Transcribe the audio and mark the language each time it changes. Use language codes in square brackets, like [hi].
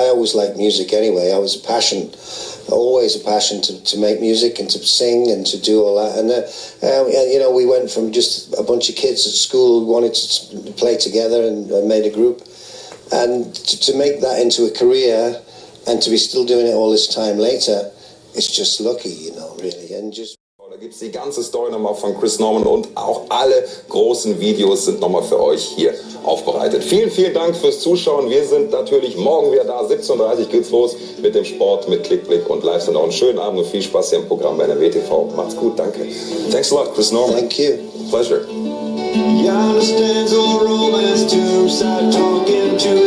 [en] I always liked music anyway. I was always a passion to make music and to sing and to do all that. And, you know, we went from just a bunch of kids at school who wanted to play together and made a group. And to make that into a career and to be still doing it all this time later, it's just lucky, you know, really. And just... [de] Da gibt es die ganze Story nochmal von Chris Norman, und auch alle großen Videos sind nochmal für euch hier aufbereitet. Vielen, vielen Dank fürs Zuschauen. Wir sind natürlich morgen wieder da. 17:30 Uhr geht's los mit dem Sport, mit Klickblick und live. Und auch einen schönen Abend und viel Spaß hier im Programm bei NRW TV. Macht's gut, danke. [en] Thanks a lot, [de] Chris Norman. [en] Thank you. Pleasure. You understand all romance to start talking